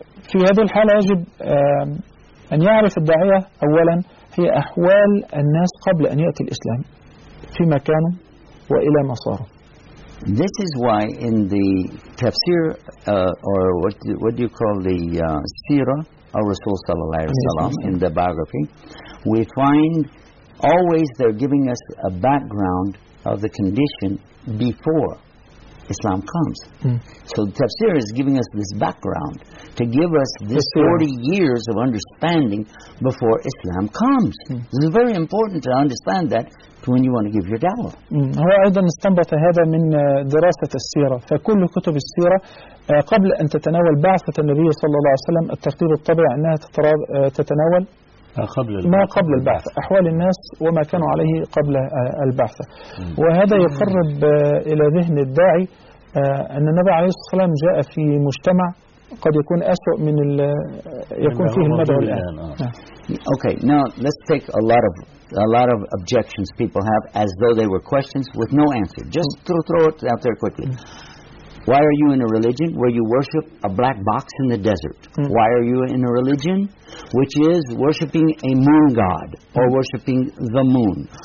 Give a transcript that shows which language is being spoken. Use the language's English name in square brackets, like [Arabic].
[Arabic] في هذه الحالة يجب أن يعرف الداعية أولا هي أحوال الناس قبل أن يأتي الإسلام، في مكانه وإلى مساره. [English] This is why in the tafsir or what do you call the seerah of Rasul sallallahu alayhi wa sallam, in the biography, we find always they're giving us a background of the condition before Islam comes. So the tafsir is giving us this background to give us this 40 years of understanding before Islam comes. This is very important to understand that when you want to give your da'wah. [Arabic] هو أيضا استنبط هذا من دراسة السيرة، فكل كتب السيرة قبل أن تتناول بعثة النبي صلى الله عليه وسلم الترتيب الطبيعي أنها تتناول ما قبل البعثة، أحوال الناس وما كانوا عليه قبل البعثة. وهذا يقرب إلى ذهن الداعي أن النبي عليه الصلاة والسلام جاء في مجتمع قد يكون أسوأ من يكون فيه المدعو الآن. [English] Okay, now let's take a lot of objections people have as though they were questions with no answer. Just throw it out there quickly. Why are you in a religion where you worship a black box in the desert? Why are you in a religion which is worshiping a moon god or worshiping the moon?